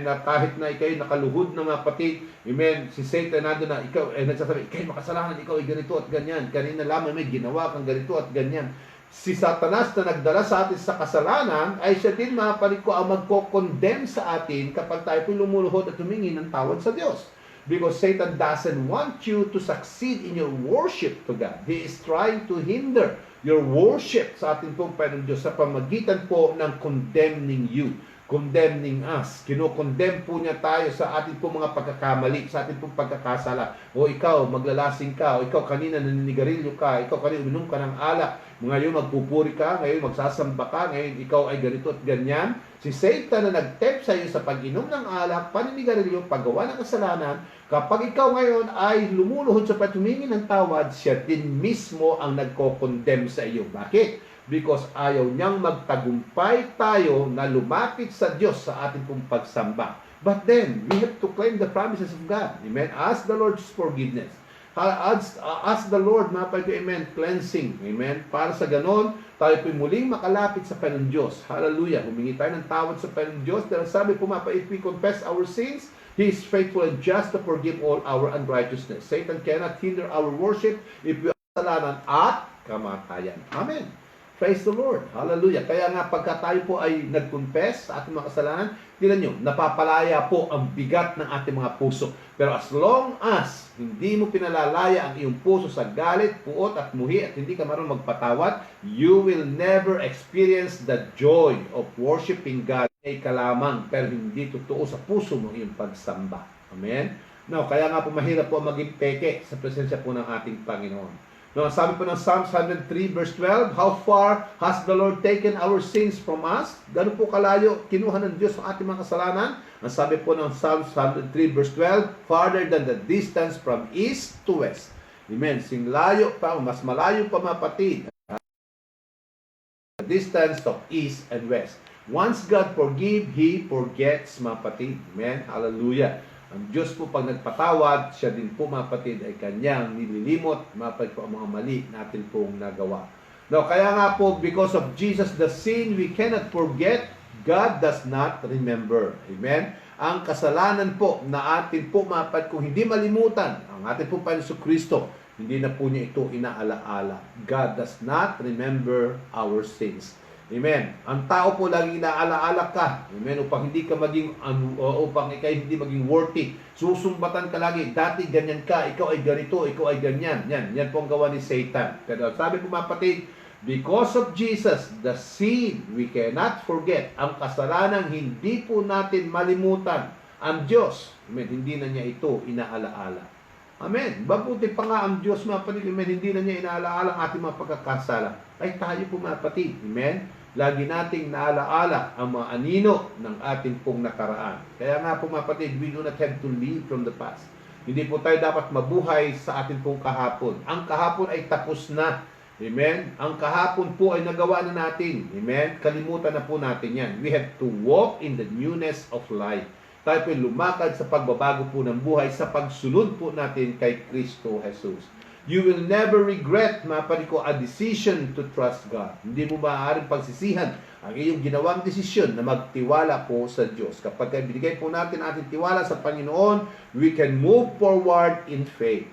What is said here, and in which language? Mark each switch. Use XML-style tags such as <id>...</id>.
<tl>Na kahit na ikaw ay nakaluhod ng mga kapatid, amen, si Satan nandun na, ikaw ay nagsasabi, ikaw ay makasalanan, ikaw ay ganito at ganyan. Kanina lamang may ginawa kang ganito at ganyan. Si Satanas na nagdala sa atin sa kasalanan, ay siya din, mga kapatid ko, ang magko-condemn sa atin kapag tayo po lumuluhod at humingi ng tawad sa Diyos.</tl> <en>Because Satan doesn't want you to succeed in your worship to God. He is trying to hinder your worship</en> <tl>sa ating pong Panginoon Diyos sa pamagitan po ng</tl> <en>condemning you, condemning us.</en> <tl>Kinokondemn po niya tayo sa ating pong mga pagkakamali, sa ating pong pagkakasala. O ikaw, maglalasing ka, o ikaw kanina naninigarilyo ka, ikaw kanina uminom ka ng alak, ngayon magpupuri ka, ngayon magsasamba ka, ngayon ikaw ay ganito at ganyan. Si Satan na nag-tempt sa iyo sa pag-inom ng alak, paninigarilyo, paggawa ng kasalanan, kapag ikaw ngayon ay lumuluhod sa patumingi ng tawad, siya din mismo ang nagko-condemn sa iyo. Bakit? Because ayaw niyang magtagumpay tayo na lumapit sa Diyos sa ating pong pagsamba.</tl> <en>But then, we have to claim the promises of God. Amen? Ask the Lord's forgiveness. Ask the Lord,</en> <tl>mga kapatid,</tl> <en>amen, cleansing. Amen?</en> <tl>Para sa ganon, tayo po'y muling makalapit sa Panginoon Diyos. Hallelujah. Humingi tayo ng tawad sa Panginoon Diyos. Dahil sabi po, mga kapatid,</tl> <en>if we confess our sins, He is faithful and just to forgive all our unrighteousness. Satan cannot hinder our worship if we are</en> <tl>kasalanan at kamatayan.</tl> <en>Amen. Praise the Lord. Hallelujah.</en> <tl>Kaya nga pagka tayo po ay nag-confess sa ating mga kasalanan, tingnan nyo, napapalaya po ang bigat ng ating mga puso. Pero</tl> <en>as long as</en> <tl>hindi mo pinalalaya ang iyong puso sa galit, puot at muhi at hindi ka marunong magpatawad,</tl> <en>you will never experience the joy of worshiping God.</en> <tl>Ay kalamang, pero hindi totoo sa puso mo iyong pagsamba. Amen? No, kaya nga po mahirap po maging peke sa presensya po ng ating Panginoon.</tl> <en>No,</en> <tl>sabi po ng</tl> <en>Psalms 103 verse 12, how far has the Lord taken our sins from us?</en> <tl>Gano'n po kalayo kinuha ng Diyos ang ating mga kasalanan? Ang sabi po ng</tl> <en>Psalms 103 verse 12, farther than the distance from east to west. Amen.</en> <tl>Sing layo pa, mas malayo pa, mga kapatid.</tl> <en>The distance of east and west. Once God forgive, He forgets,</en> <tl>mga kapatid.</tl> <en>Amen. Hallelujah.</en> <tl>Ang Diyos po pag nagpatawad, siya din po, mga kapatid, ay kanyang nililimot, mga kapatid po, ang mga mali natin pong nagawa.</tl> <en>Now,</en> <tl>kaya nga po,</tl> <en>because of Jesus, the sin we cannot forget, God does not remember. Amen?</en> <tl>Ang kasalanan po na atin po, mga kapatid, kung hindi malimutan, ang atin po Panginoon Kristo, hindi na po niya ito inaalaala.</tl> <en>God does not remember our sins. Amen.</en> <tl>Ang tao po lagi inaalaala ka. Amen. Upang hindi ka maging upang ikaw hindi maging worthy. Susumbatan ka lagi. Dati ganyan ka, ikaw ay ganito, ikaw ay ganyan. Yan po ang gawa ni Satan. Pero sabi po, mga kapatid,</tl> <en>because of Jesus, the sin we cannot forget.</en> <tl>Ang kasalanang hindi po natin malimutan. Ang Diyos, amen, hindi na niya ito inaalaala. Amen. Mabuti pa nga ang Diyos, mga kapatid, amen, hindi na niya inaalaala ang ating mga pagkakasala. Ay tayo po, mga kapatid, amen. Lagi nating naalaala ang mga anino ng ating pong nakaraan. Kaya nga po, mga kapatid,</tl> <en>we do not have to live from the past.</en> <tl>Hindi po tayo dapat mabuhay sa ating pong kahapon. Ang kahapon ay tapos na. Amen? Ang kahapon po ay nagawa na natin. Amen? Kalimutan na po natin yan.</tl> <en>We have to walk in the newness of life.</en> <tl>Tayo po lumakad sa pagbabago po ng buhay, sa pagsunod po natin kay Kristo Jesus.</tl> <en>You will never regret,</en> <tl>mga kapatid ko,</tl> <en>a decision to trust God.</en> <tl>Hindi mo maaaring pagsisihan ang iyong ginawang desisyon na magtiwala po sa Diyos. Kapag binigay po natin ating tiwala sa Panginoon,</tl> <en>we can move forward in faith.</en>